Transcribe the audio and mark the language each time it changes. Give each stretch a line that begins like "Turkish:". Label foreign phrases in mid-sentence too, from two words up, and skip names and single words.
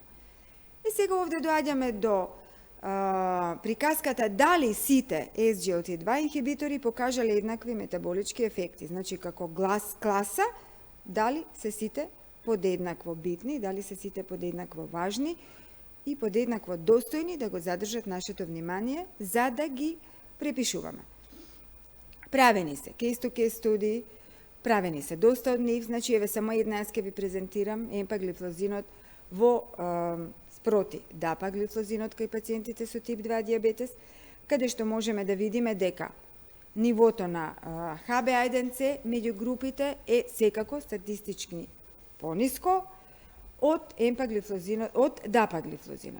Macedonian: И сега овде доаѓаме до приказката дали сите SGLT2 инхибитори покажале еднакви метаболички ефекти, значи како класа, дали се сите подеднакво битни, дали се сите подеднакво важни и подеднакво достојни да го задржат нашето внимание за да ги препишуваме. Правени се case-to-case студии, правени се доста од нив, значи еве само една ќе ви презентирам, емпаглифлозинот во спроти дапаглифлозинот кај пациентите со тип 2 дијабетес, каде што можеме да видиме дека нивото на HbA1c меѓу групите е секако статистички пониско од емпаглифлозинот, од дапаглифлозинот.